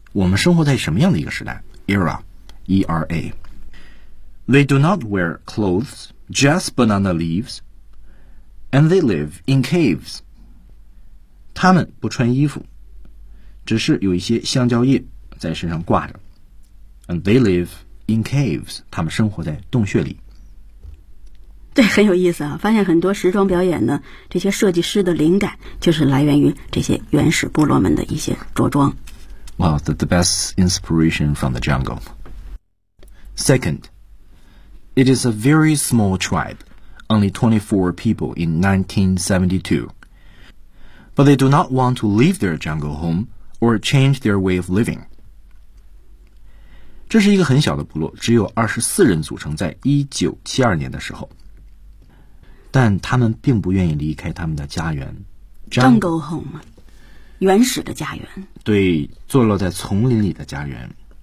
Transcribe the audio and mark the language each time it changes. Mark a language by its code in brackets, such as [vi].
[zh] 我们生活在什么样的一个时代 [en] era E-R-A They do not wear clothes just banana leaves and they live in caves [zh] 他们不穿衣服只是有一些橡胶叶在身上挂着 [en] And they live in caves [zh] 他们生活在洞穴里对很有意思啊发现很多时装表演呢这些设计师的灵感就是来源于这些原始部落们的一些着装 [en] Well, the best inspiration from the jungle Second It is a very small tribe Only 24 people in 1972 But they do not want to leave their jungle homeor change their way of living. [zh] 这是一个很小的部落只有24人组成在1972年的时候。但他们并不愿意离开他们的家园。 [en] Jungle home, [zh] 原始的家园。对坐落在丛林里的家园。